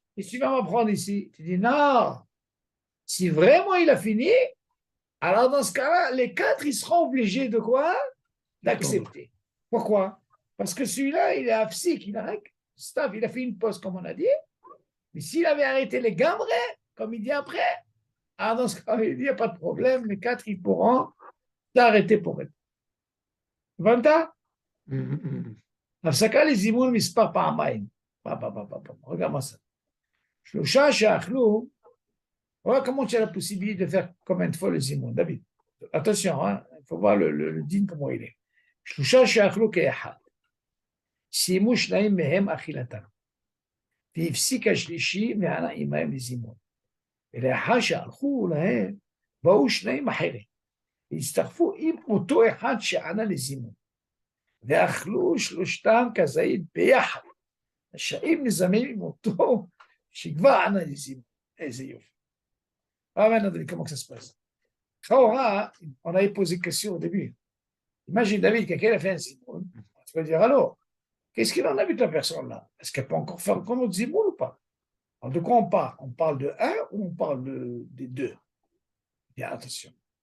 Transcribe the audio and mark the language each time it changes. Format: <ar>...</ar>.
<fr>Et tu vas m'apprendre ici. Tu dis non. Si vraiment il a fini, alors dans ce cas-là, les 4, ils seront obligés de quoi? D'accepter. Pourquoi? Parce que celui-là, il est absik, il a fait une pause, comme on a dit. Mais s'il avait arrêté les gambrés, comme il dit après, alors dans ce cas-là, il dit, il n'y a pas de problème, les 4, ils pourront s'arrêter pour eux. Vanta?</fr> <he>הפסקה לזימון מספר פעמיים.</he> <fr>Regarde-moi ça.</fr> <he>שלושה שאכלו,</he> <fr>voilà comment tu as la possibilité de faire combien de fois le zimoun. David, attention, il faut voir le din comment il est.</fr> <he>שלושה שאכלו כאחד. סיימו שניים מהם אכילתם. והפסיק השלישי וענה עמהם לזימון. ולאחר שהלכו להם, באו שניים אחרים. והצטרפו עם אותו אחד שענה לזימון. ואכלו שלושתם כזית ביחד. השאים נזמים עם אותו שכבר ענה לזימון. איזה יופי.</he> <fr>Alors maintenant, David, comment ça se passe? On avait posé une question au début. Imagine David, quelqu'un a fait un zimoun. Tu vas dire alors, qu'est-ce qu'il en a vu de la personne là? Est-ce qu'elle peut encore faire comme autre zimoun ou pas? Alors de quoi on parle? On parle de un ou on parle des deux? Bien, attention.</fr>